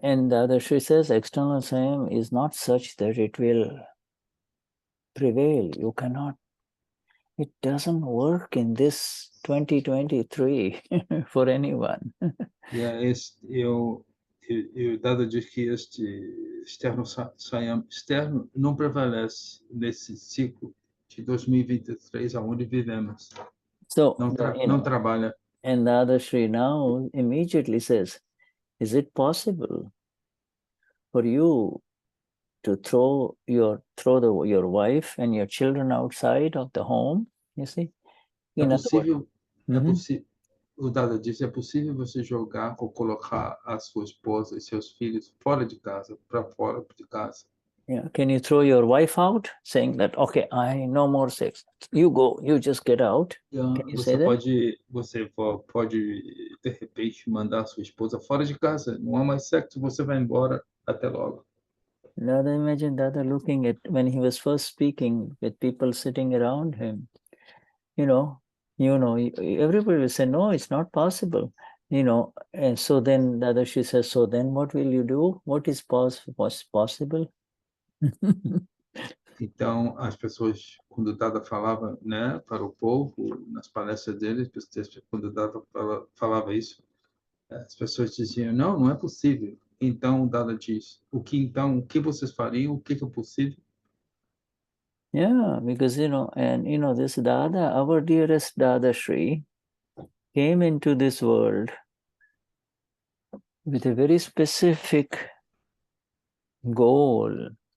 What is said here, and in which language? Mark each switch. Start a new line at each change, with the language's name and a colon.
English: And Dadashri says external Saiyam is not such that it will prevail. You cannot. It doesn't work in this 2023 for anyone.
Portuguese: O Dada diz que este externo Saiyam externo não prevalece nesse ciclo de 2023 aonde vivemos.
English: So,
Portuguese: não trabalha.
English: And Dadashri now immediately says, is it possible for you to throw your wife and your children outside of the home? You see?
Portuguese: É possível. O Dada diz, é possível você jogar ou colocar a sua esposa e seus filhos fora de casa, para fora de casa.
English: Yeah. Can you throw your wife out, saying that, okay, no more sex. You go, you just get out. Can you say that?
Portuguese: Você pode, de repente, mandar a sua esposa fora de casa. Não há mais sexo, você vai embora. Até logo.
English: Dada, imagine Dada looking at, when he was first speaking with people sitting around him, everybody will say, no, it's not possible. And so then Dadashri says, so then what will you do? What is possible?
Portuguese: Então, as pessoas, quando Dada falava, né, para o povo, nas palestras dele, quando Dada falava isso, as pessoas diziam, não é possível. Então, Dada diz, o que vocês fariam? O que é possível?
English: Yeah, because, this Dada, our dearest Dadashri, came into this world with a very specific goal.